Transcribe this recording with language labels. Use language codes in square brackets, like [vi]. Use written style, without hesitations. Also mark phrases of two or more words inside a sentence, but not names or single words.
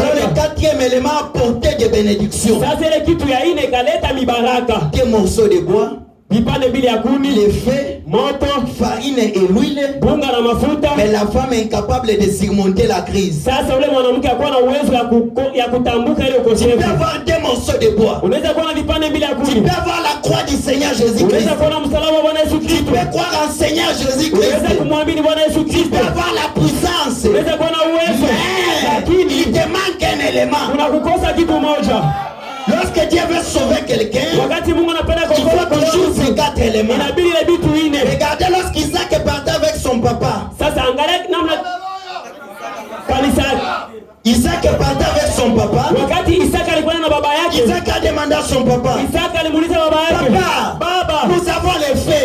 [fr] Alors le 4e élément apportait des bénédictions. [sw] Sasa ile kitu ya ine kaleta mibaraka. [fr] Des morceaux de bois, [sw] vipande mbili ya kuni, [fr] les feux, [sw] moto, [fr] farine et l'huile. [sw] bunga na mafuta. [fr] Mais la femme est incapable de surmonter la crise. [sw] Sasa ule mwanamke akuwa na uwezo ya kutambuka ile ukosefu. [fr] Tu peux avoir des morceaux de bois. [sw] Unaweza kuwa na vipande mbili ya kuni. [fr] Tu peux avoir la croix du Seigneur Jésus-Christ. [sw] Unaweza kuwa na msalaba wa Bwana Yesu Kristo. [fr] Tu peux croire en Seigneur Jésus-Christ. [sw] Unaweza kumwamini Bwana Yesu Kristo. [fr] Tu peux avoir la puissance. [sw] Unaweza kuwa na uwezo. [fr] Lakini il te manque un élément. [sw] Unakukosa kitu moja. [fr] Lorsque Dieu veut sauver quelqu'un, il faut toujours ces 4 éléments. Regardez lorsqu'Isaac partait avec son papa. Isaac partait avec son papa. Isaac a demandé à son papa, Papa, nous avons les feux.